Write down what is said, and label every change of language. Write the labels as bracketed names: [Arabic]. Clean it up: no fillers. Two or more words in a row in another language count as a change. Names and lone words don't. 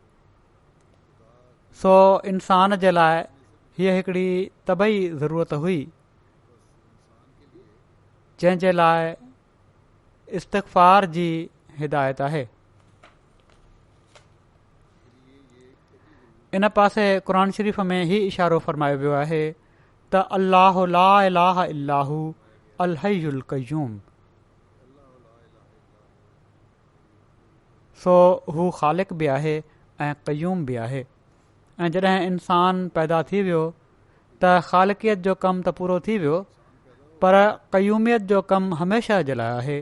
[Sindhi] सो इंसान जे लाइ हीअ हिकिड़ी तबई ज़रूरत हुई जंहिं जे लाइ इस्तिग़फ़ार जी हिदायत आहे। इन पासे क़ुर शरीफ़ में ही इशारो फ़रमायो वियो आहे त [Arabic] الله لا إله إلا هو الحي القيوم, [Sindhi] सो हू ख़ालिक़ बि आहे ऐं क़य्यूम बि आहे। ऐं जॾहिं इंसान पैदा थी वियो त ख़ालिक़ियत जो कमु त पूरो थी वियो, पर क़यूमियत जो कमु हमेशह जे लाइ आहे।